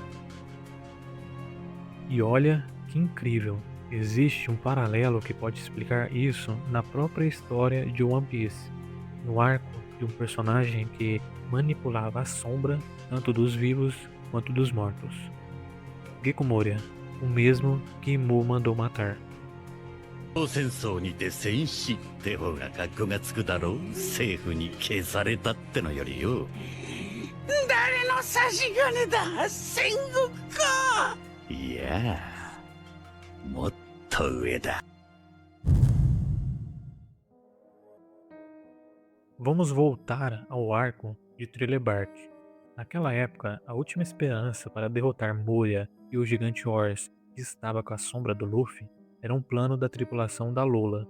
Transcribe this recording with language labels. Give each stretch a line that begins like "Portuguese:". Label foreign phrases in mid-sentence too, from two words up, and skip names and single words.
Portuguese: E olha que incrível, existe um paralelo que pode explicar isso na própria história de One Piece, no arco de um personagem que manipulava a sombra tanto dos vivos quanto dos mortos. Gekko Moria, o mesmo que Mu mandou matar.
Japanese: 戦争にて戦死って方が格好がつくだろう。政府に消されたってのよりよ。誰の差し金だ、戦国か。いやもっと上だ。
Portuguese: Vamos voltar ao arco de Thriller Bark. Naquela época, a última esperança para derrotar Moria e o gigante Horse, que estava com a sombra do Luffy, era um plano da tripulação da Lola.